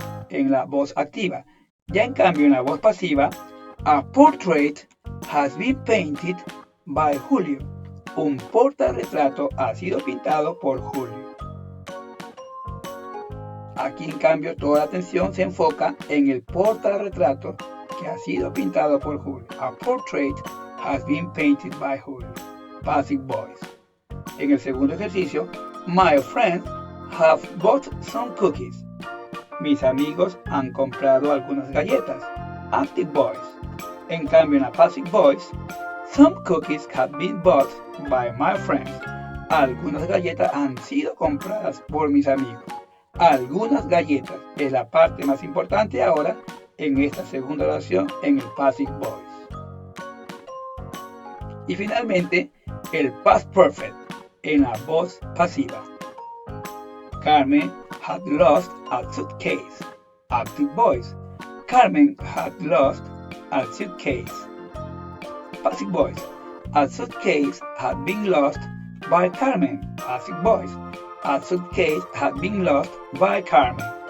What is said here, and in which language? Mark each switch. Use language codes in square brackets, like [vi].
[es] En la voz activa. Ya en cambio en la voz pasiva, [en] a portrait has been painted by Julio. [es] Un portarretrato ha sido pintado por Julio. Aquí en cambio toda la atención se enfoca en el portarretrato que ha sido pintado por Julio. [en] A portrait has been painted by Julio. Passive voice. [es] En el segundo ejercicio, [en] my friends have bought some cookies. [es] Mis amigos han comprado algunas galletas. [en] Active voice. [es] En cambio en la [en] passive voice, some cookies have been bought by my friends. [es] Algunas galletas han sido compradas por mis amigos. Algunas galletas es la parte más importante ahora en esta segunda oración en el passive voice. Y finalmente, el past perfect en la voz pasiva. [en] Carmen had lost a suitcase. Active voice. Carmen had lost a suitcase. Passive voice. A suitcase had been lost by Carmen. Passive voice. A suitcase had been lost by Carmen.